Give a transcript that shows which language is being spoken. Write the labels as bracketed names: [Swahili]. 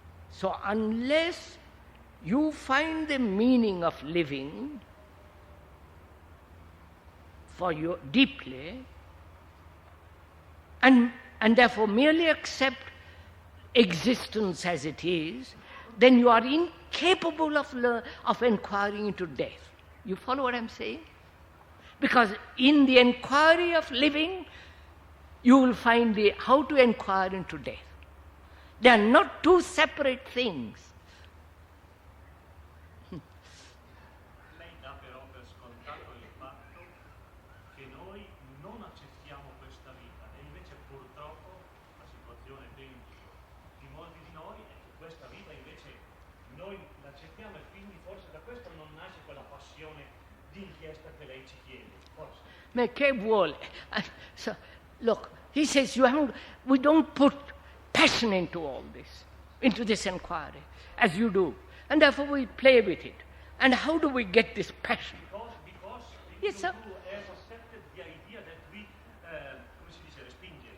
[English] So unless you find the meaning of living for you deeply, and therefore merely accept existence as it is, then you are incapable of inquiring into death. You follow what I'm saying? Because in the inquiry of living, you will find how to inquire into death. They are not two separate things. [Italian] Lei dà però per scontato il fatto che noi non accettiamo questa vita e invece purtroppo la situazione di molti di noi è che questa vita invece noi l'accettiamo e quindi forse da questo non nasce quella passione di inchiesta che lei ci chiede, forse. Ma che vuole? [English] So, look, he says we don't put passion into all this, into this inquiry, as you do. And therefore we play with it. And how do we get this passion? Because Yes, sir. you have accepted the idea that we, [Italian] come si dice, respingere.